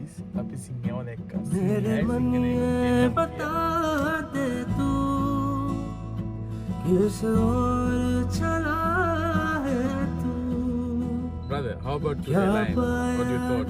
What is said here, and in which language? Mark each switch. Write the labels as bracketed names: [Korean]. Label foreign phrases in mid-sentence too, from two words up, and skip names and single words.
[Sinhala] අපි සිංහව දැක්ක [Hindi] मेरे मन ये बता दे तू किस ओर चला है तू [English] brother how about today [Hindi] क्या [English] line what you [Hindi] पाया [English] thought